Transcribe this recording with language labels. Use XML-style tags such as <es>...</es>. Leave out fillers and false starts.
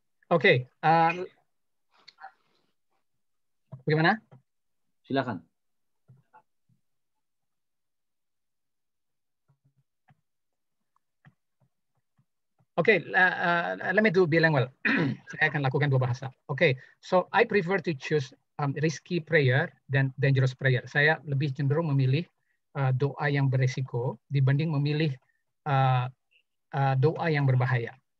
<id>Oke, bagaimana? Silakan.</id> <en>Okay, let me do bilingual.</en> <id>Saya akan lakukan dua bahasa.</id> <en>Okay, so I prefer to choose risky prayer than dangerous prayer.</en> <id>Saya lebih cenderung memilih doa yang beresiko dibanding memilih doa yang berbahaya.</id>